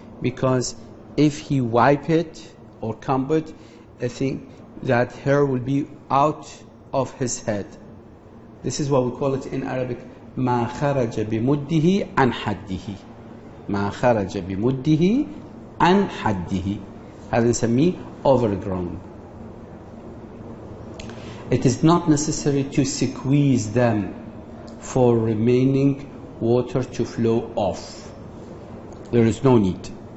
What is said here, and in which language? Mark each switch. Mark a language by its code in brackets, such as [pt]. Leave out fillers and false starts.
[en] Because if he wipe it or comb it, I think that hair will be out of his head. This is what we call it in Arabic, [ar] ما خرج بمده عن حده. ما خرج بمده عن حده. هذا نسميه overgrown. [en] It is not necessary to squeeze them for remaining water to flow off. There is no need.